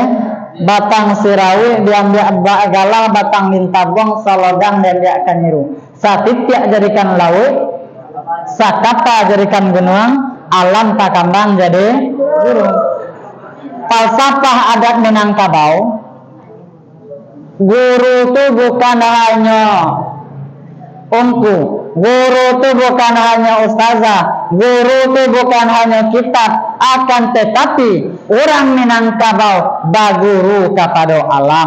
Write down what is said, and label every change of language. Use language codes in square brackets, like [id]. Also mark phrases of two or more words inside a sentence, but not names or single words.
[min] Batang sirawi diambil galah, batang lintabuang salodang diambil kanyiru. Satitya jadikan lawi, sakapa jadikan gunung, alam takambang jadi guru. [id] Falsafah adat Minangkabau, guru itu bukan hanya ungku, guru itu bukan hanya ustazah, guru itu bukan hanya kitab, akan tetapi orang Minangkabau baguru kepada alam.